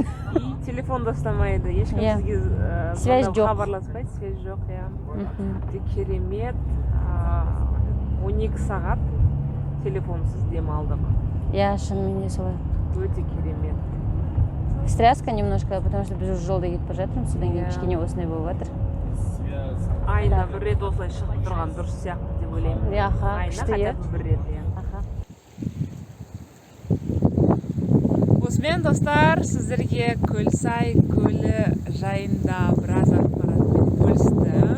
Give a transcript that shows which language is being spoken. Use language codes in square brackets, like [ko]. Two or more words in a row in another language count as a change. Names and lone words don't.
[kk] И телефон да ұстамайды. Ешкім сізге Связь жоқ. хабарласпайды, связь жоқ, иә. Керемет 12 сағат телефонсыз демалдық. Я шынымен де солай. Өте керемет. [ru] Стряска немножко, потому что [kk] біз уже жолда кетіп бара жатырмыз, содан кейін кішкене осындай болып жатыр. Айына бір рет осылай шығып тұрған дұрыс сияқты деп ойлаймын. Аха, Айына күшті, хотя иә. бы бір рет, иә. Осымен достар, сіздерге Көлсай көлі жайында біраз ақпаратпен бөлістім.